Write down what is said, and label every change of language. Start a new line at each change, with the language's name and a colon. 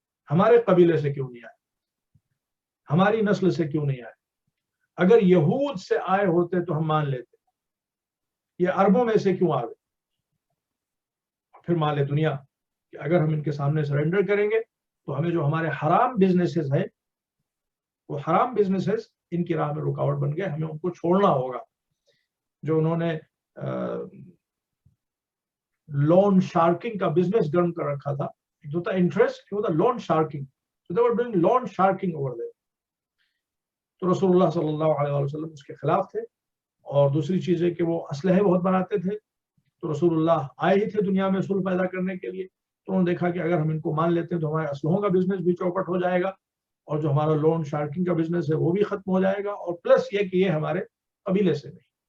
Urdu: ہمارے قبیلے سے کیوں نہیں آئے؟ ہماری نسل سے کیوں نہیں آئے؟ اگر یہود سے آئے ہوتے تو ہم مان لیتے، یہ عربوں میں سے کیوں آ گئے؟ پھر مال دنیا کہ اگر ہم ان کے سامنے سرنڈر کریں گے تو ہمیں جو ہمارے حرام بزنسز ہیں وہ حرام بزنسز ان کی راہ میں رکاوٹ بن گئے، ہمیں ان کو چھوڑنا ہوگا. جو انہوں نے لون شارکنگ کا بزنس گرم کر رکھا تھا، جو تھا انٹرسٹ، وہ تھا loan شارکنگ.
English: So they were doing loan sharking over there.
Urdu: تو رسول اللہ صلی اللہ علیہ وسلم اس کے خلاف تھے. اور دوسری چیز ہے کہ وہ اسلحے بہت بناتے تھے. تو رسول اللہ آئے ہی تھے دنیا میں صلح پیدا کرنے کے لیے، تو انہوں نے دیکھا کہ اگر ہم ان کو مان لیتے ہیں تو ہمارے اسلحوں کا بزنس بھی چوپٹ ہو جائے گا اور جو ہمارا لون شارکنگ کا بزنس ہے وہ بھی ختم ہو جائے گا، اور پلس یہ کہ یہ ہمارے قبیلے سے نہیں.